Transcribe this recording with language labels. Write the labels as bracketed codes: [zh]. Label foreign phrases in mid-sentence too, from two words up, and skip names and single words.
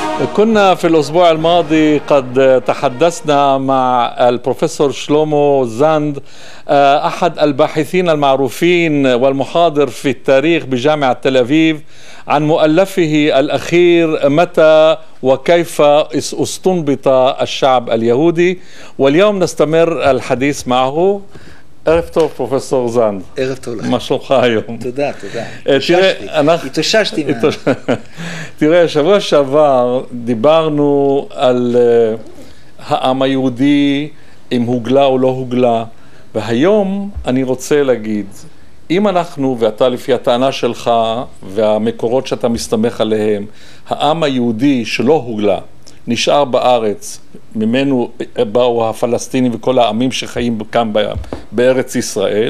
[ar] كنا في الأسبوع الماضي قد تحدثنا مع البروفيسور شلومو زاند أحد الباحثين المعروفين والمحاضر في التاريخ بجامعة تل أبيب عن مؤلفه الأخير متى وكيف استنبط الشعب اليهودي، واليوم نستمر الحديث معه. [he] ערב טוב פרופסור זנד. ערב טוב לך. מה שלומך היום? תודה, תודה. התאוששתי. תראה, שבוע שעבר דיברנו על העם היהודי, אם הוגלה או לא הוגלה, והיום אני רוצה להגיד, אם אנחנו, ואתה לפי הטענה שלך והמקורות שאתה מסתמך עליהם, העם היהודי שלא הוגלה, נשאר בארץ, ממנו באו הפלסטינים וכל העמים שחיים כאן בארץ ישראל.